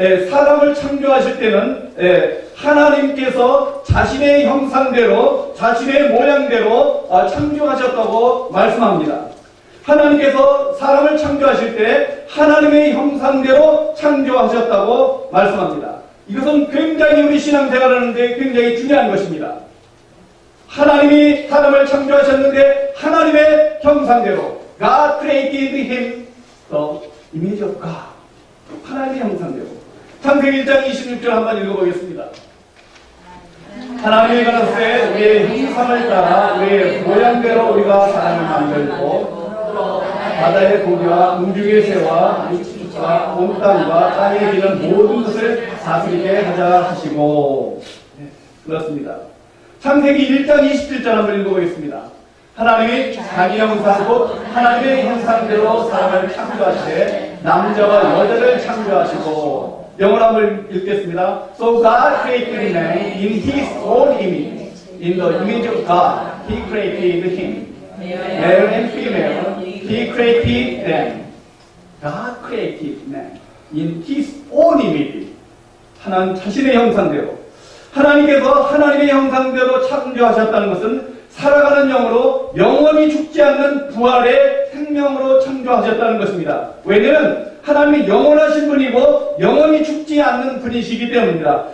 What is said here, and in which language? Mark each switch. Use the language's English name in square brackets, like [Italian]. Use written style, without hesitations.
[Korean] 사람을 창조하실 때는 하나님께서 자신의 형상대로 자신의 모양대로 창조하셨다고 말씀합니다. 하나님께서 사람을 창조하실 때 하나님의 형상대로 창조하셨다고 말씀합니다. 이것은 굉장히 우리 신앙생활하는데 굉장히 중요한 것입니다. 하나님이 사람을 창조하셨는데 하나님의 형상대로 [English] God created him the image of God. [Korean] 하나님의 형상대로. 창세기 1장 26절 한번 읽어보겠습니다. 하나님이 가라사대 우리의 형상을 따라 우리의 모양대로 우리가 사람을 만들고 바다의 고기와 움중의 새와 육지와 온 땅과 땅에 기는 모든 것을 다스리게 하자 하시고. 그렇습니다. 창세기 1장 27절 한번 읽어보겠습니다. 하나님이 자기 형상 곧 하나님의 형상대로 사람을 창조하시되 남자와 여자를 창조하시고. 영어로 한번 읽겠습니다. [English] So God created man in His own image. In the image of God, He created him. Male and female, He created them. God created man in His own image. [Korean] 하나님 자신의 형상대로. 하나님께서 하나님의 형상대로 창조하셨다는 것은 살아가는 영으로 영원히 죽지 않는 부활의 생명으로 창조하셨다는 것입니다. 왜냐하면 하나님이 영원하신 분이고 영원히 죽지 않는 분이시기 때문입니다.